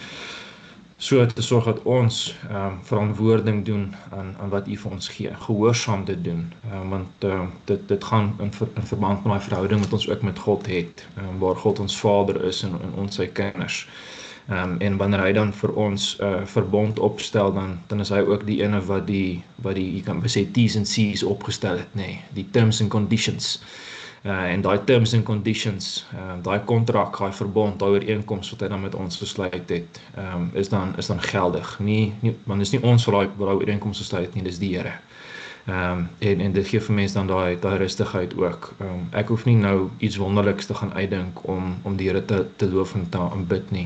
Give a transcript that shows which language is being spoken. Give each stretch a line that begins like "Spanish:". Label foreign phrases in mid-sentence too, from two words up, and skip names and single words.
Afrikaans: so te sorg dat ons verantwoording doen aan wat U vir ons gee, gehoorsaam te doen, want dit gaan in verband met die verhouding wat ons ook met God het, waar God ons Vader is en ons sy kinders. En wanneer hy dan vir ons verbond opstel, dan is hy ook die ene wat die jy kan sê T's en C's opgestel het, nee, die
English: terms and conditions.
Afrikaans: En daai
English: terms and conditions,
Afrikaans: daai kontrak, daai verbond, daai ooreenkoms wat hy dan met ons gesluit het, is dan geldig. Want dit is nie ons wat daai ooreenkoms gesluit nie, dis die Here. En dit gee vir mense dan daai rustigheid ook. Ek hoef nie nou iets wonderliks te gaan uitdink om die Here te loof en te aanbid nie.